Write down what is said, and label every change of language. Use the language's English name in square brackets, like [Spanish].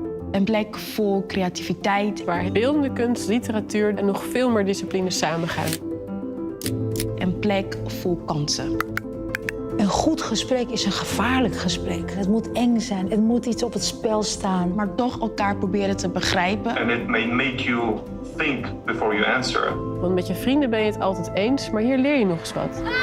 [Dutch] Een plek vol creativiteit. Waar beeldende kunst, literatuur en nog veel meer disciplines samengaan. Een plek vol kansen. Een goed gesprek is een gevaarlijk gesprek. Het moet eng zijn, het moet iets op het spel staan. Maar toch elkaar proberen te begrijpen. [English] And it may make you think before you answer. [Dutch] Want met je vrienden ben je het altijd eens, maar hier leer je nog eens wat.